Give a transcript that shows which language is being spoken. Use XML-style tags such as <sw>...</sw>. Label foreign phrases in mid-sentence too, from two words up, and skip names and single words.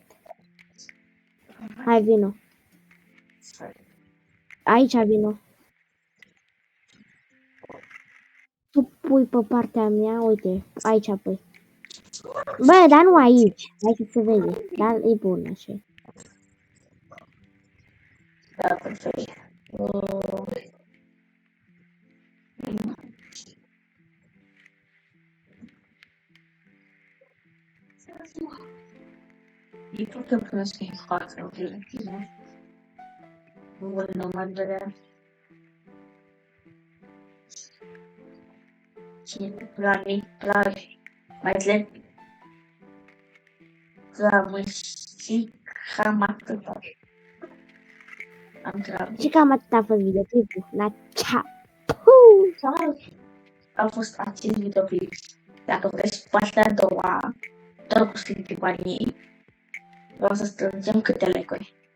<ro>Hai, vino. Aici vino. Tu pui pe partea mea, uite, aici pui. Bă, dar nu aici. Hai să se vede. Dar e bun așa. Da, perfect.</ro> <pt>E porque eu penso em quatro, aqui, né? Não vou não mandar. Tinha pra mais leve.</pt> <ro>Și cam atât. Am grabit. Și cam atât a fost videoclipul. La cea! A fost acest videoclip. Dacă vreți partea a doua, doar cu Sleepy Bunny, vreau să strângem câte like-uri.</ro>